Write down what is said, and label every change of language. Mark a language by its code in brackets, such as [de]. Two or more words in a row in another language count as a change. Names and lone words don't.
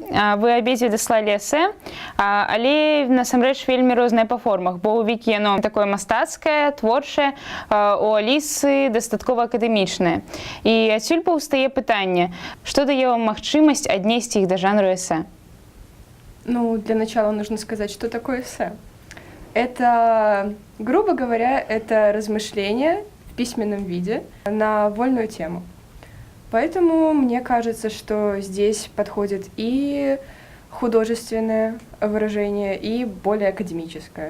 [be] Вы абедзве даслалі эсэ, але насамрэч вельмі розныя па формах, бо ў Вікі яно такое мастацкае, творчае, у Алісы дастаткова акадэмічнае. І адсюль паўстае пытанне, што дае вам магчымасць аднесці іх да жанру эсэ? Ну, [ru] для начала нужно сказать, что такое эссе. Это, грубо говоря, это размышления в письменном виде на вольную тему. Поэтому мне кажется, что здесь подходит и художественное выражение, и более академическое.